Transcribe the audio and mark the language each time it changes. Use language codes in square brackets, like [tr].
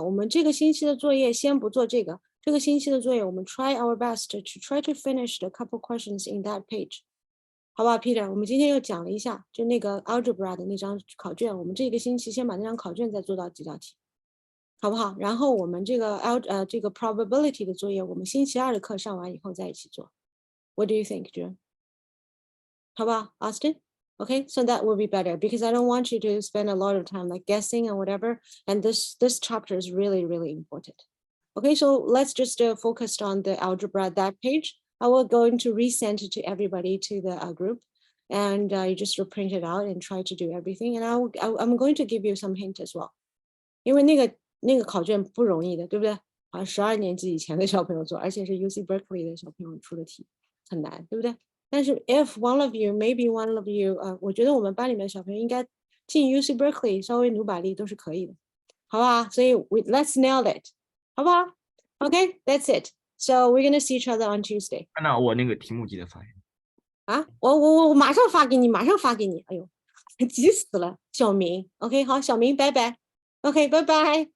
[zh] 我们这个星期的作业先不做这个，这个星期的作业我们 [en] try our best to try to finish the couple questions in that page， [zh] 好吧 ，Peter？ 我们今天又讲了一下，就那个 algebra 的那张考卷，我们这个星期先把那张考卷再做到几道题。好不好？然后我们这个这个 probability 的作业，我们星期2的课上完以后再一起做。 [en] What do you think, June？ [zh] 好不好 [en] ，Austin？ Okay, so that will be better because I don't want you to spend a lot of time like guessing and whatever. And this chapter is really, really important. Okay, so let's just focus on the algebra that page. I will going to resend it to everybody to the group, and you just print it out and try to do everything. And I'm going to give you some hint as well. [zh] 因为那个考卷不容易的，对不对？好像12年级以前的小朋友做，而且是 UC Berkeley 的小朋友出的题，很难，对不对？但是 [en] if one of you, maybe one of you， [zh] 我觉得我们班里面小朋友应该进 UC Berkeley 稍微努把力都是可以的，好不好？ [en] 所以 let's nail it， [zh] 好不好 [en] ？Okay, that's it. So we're gonna see each other on Tuesday. [zh] 那我那个题目记得发给你啊，我马上发给你，马上发给你。哎呦，急死了，小明。OK， 好，小明，拜拜。OK，拜拜。